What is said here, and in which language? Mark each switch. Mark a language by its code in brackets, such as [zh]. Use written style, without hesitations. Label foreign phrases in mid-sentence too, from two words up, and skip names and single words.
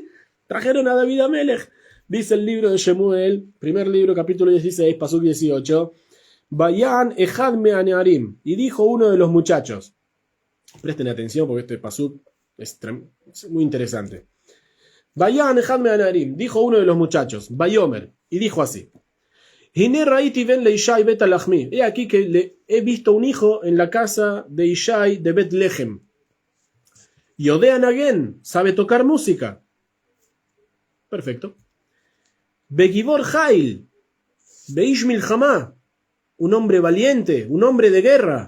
[es] Trajeron a David Amelech. Dice el libro de Shemuel, primer libro, capítulo 16, pasuk 18. [he] ויען אחד מהנערים. [es] Y dijo uno de los muchachos. Presten atención porque este pasuk es muy interesante. [he] ויען אחד מהנערים. [es] Dijo uno de los muchachos. Vayomer. Y dijo así. [he] הנה ראיתי בן ל ישי בית הלחמי. [es] He aquí que he visto un hijo en la casa de Ishai de Betlehem. [he] יודע נגן. [es] Sabe tocar música. Perfecto. [he] וגיבור חיל ואיש מלחמה, [es] un hombre valiente, un hombre de guerra.